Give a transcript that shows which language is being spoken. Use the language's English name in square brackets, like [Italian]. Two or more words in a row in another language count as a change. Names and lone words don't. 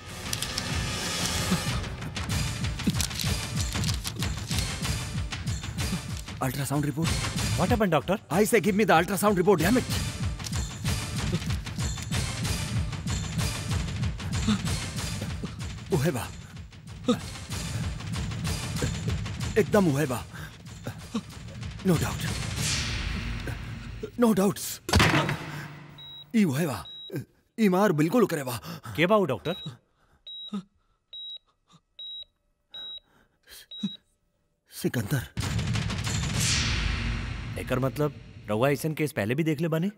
[English] Ultrasound report. What happened doctor? I say give me the ultrasound report, damn it. [Bhojpuri] उहेबा एकदम उहेबा। [English] No doubt, no doubts. [Bhojpuri] ई उहेबा, ई मार बिल्कुल करेबा। के बाऊ डॉक्टर? सिकंदर। एकर मतलब रहुआ ऐसन केस पहले भी देख ले बानी?